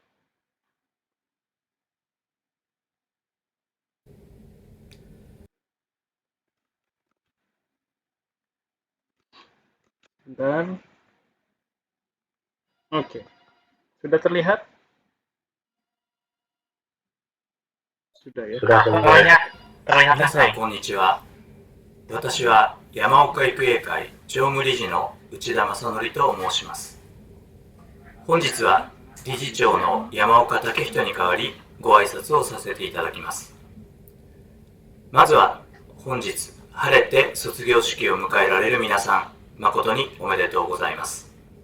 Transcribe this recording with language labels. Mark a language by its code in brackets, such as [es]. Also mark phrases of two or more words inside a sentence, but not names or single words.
[id] Bentar. Oke. Sudah terlihat? Sudah ya. Banyak terlihat [ja] 皆さんこんにちは。私は山岡育英会常務理事の内田正則と申します。本日は理事長の山岡武人に代わりご挨拶をさせていただきます。まずは本日晴れて卒業式を迎えられる皆さん、誠におめでとうございます。